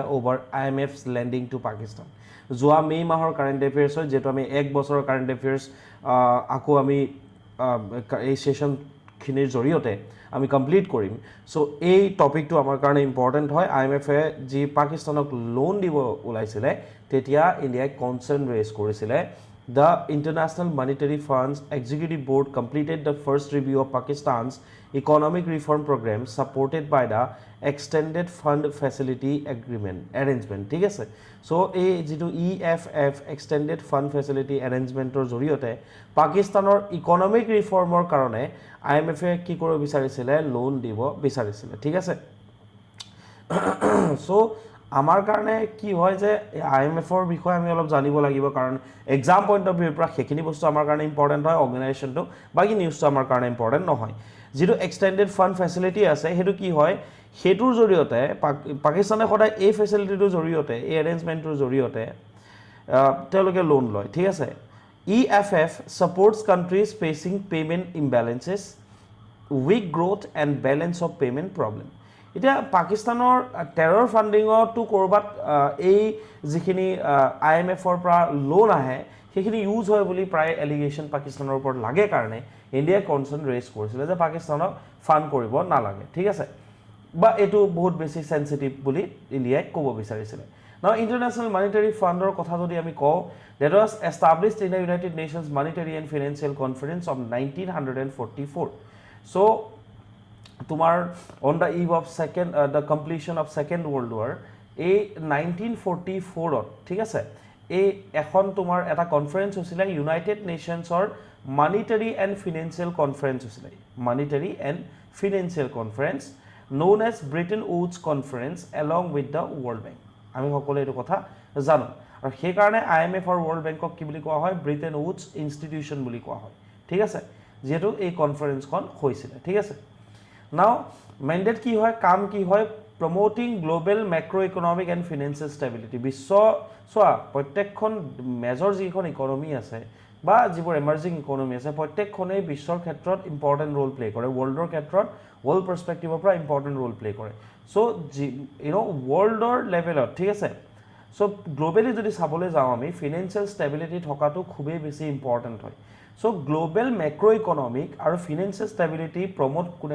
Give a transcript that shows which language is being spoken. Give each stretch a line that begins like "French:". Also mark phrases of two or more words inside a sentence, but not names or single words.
Assamese: অভাৰ
English: IMF's lending to Pakistan
Assamese: যোৱা মে মাহৰ
English: current affairs
Assamese: হয় যেটো আমি এক বছৰৰ কাৰেণ্ট এফেয়াৰ্ছ আকৌ আমি এই সেশনখিনিৰ জৰিয়তে আমি কমপ্লিট কৰিম সো এই টপিকটো আমাৰ কাৰণে ইম্পৰ্টেণ্ট হয় IMFে যি পাকিস্তানক লোন দিব ওলাইছিলে তেতিয়া ইণ্ডিয়াই
English: concern raise
Assamese: কৰিছিলে
English: The International Monetary Fund's Executive Board completed the first review of Pakistan's economic reform program supported by the Extended Fund Facility Arrangement.
Assamese: ঠিক আছে সো এই যেটো EFF
English: Extended Fund Facility Arrangementৰ
Assamese: জৰিয়তে পাকিস্তানৰ
English: economic reform
Assamese: কাৰণে IMFে কি কৰিব বিচাৰিছিলে লোন দিব বিচাৰিছিলে ঠিক আছে সো আমাৰ কাৰণে কি হয় যে IMFৰ বিষয়ে আমি অলপ জানিব লাগিব কাৰণ
English: exam point of view
Assamese: পৰা সেইখিনি বস্তু আমাৰ কাৰণে ইম্পৰ্টেণ্ট হয় অৰ্গেনাইজেশ্যনটো বাকি নিউজটো আমাৰ কাৰণে ইম্পৰ্টেণ্ট নহয় যেটো
English: extended fund facility
Assamese: আছে সেইটো কি হয় হেতুৰ জৰিয়তে পাকিস্তানে সদায় এই ফেচিলিটিটোৰ জৰিয়তে এই এৰেঞ্জমেণ্টৰ জৰিয়তে তেওঁলোকে লোন লয় ঠিক আছে
English: EFF supports countries facing payment imbalances weak growth and balance of payment problem
Assamese: এতিয়া পাকিস্তানৰ
English: terror funding
Assamese: কৰবাত এই যিখিনি IMFৰ পৰা লোন আহে সেইখিনি ইউজ হয় বুলি প্ৰায় এলিগেশ্যন পাকিস্তানৰ ওপৰত লাগে কাৰণে ইণ্ডিয়াই
English: concern raise
Assamese: কৰিছিলে যে পাকিস্তানক ফাণ্ড কৰিব নালাগে ঠিক আছে বা এটো বহুত বেছি সেনসিটিভ বুলি ইণ্ডিয়াই ক'ব বিচাৰিছিলে
English: Now International Monetary Fundৰ
Assamese: কথা যদি আমি কওঁ
English: that was established in the United Nations Monetary and Financial Conference of 1944 so
Assamese: তোমার
English: on the eve of the completion of Second World War
Assamese: এই 1944 ঠিক আছে এই এখন তোমাৰ এটা কনফাৰেন্স হৈছিল
English: United Nations monetary and financial conference
Assamese: হৈছিল
English: monetary and financial conference known as Bretton Woods Conference along with the World Bank
Assamese: আমি সকলোৱে এইটো কথা জানো আৰু সেই কাৰণে IMF আৰু World Bankক কি বুলি কোৱা হয়
English: Bretton Woods institution
Assamese: বুলি কোৱা হয় ঠিক আছে যেটো এই কনফাৰেন্সখন হৈছিল ঠিক আছে
English: Now, mandate
Assamese: কি হয় কাম কি হয়
English: promoting global macroeconomic and financial stability
Assamese: বিশ্ব সোয়া প্ৰত্যেকখন মেজৰ যিখন ইকোনমি আছে বা যিবোৰ এমাৰ্জিং ইকোনমি আছে প্ৰত্যেকখনে বিশ্বৰ ক্ষেত্ৰত
English: important role play
Assamese: কৰে ওয়াৰ্ল্ডৰ ক্ষেত্ৰত
English: world perspective
Assamese: পৰা
English: important role play
Assamese: কৰে সো ওয়াৰ্ল্ডৰ লেভেলত ঠিক আছে সো গ্লোবালি যদি চাবলৈ যাওঁ আমি
English: financial stability
Assamese: থকাটো খুবেই বেছি ইম্পৰ্টেন্ট হয় সো
English: global macro economic
Assamese: আৰু
English: financial stability promote
Assamese: কোনে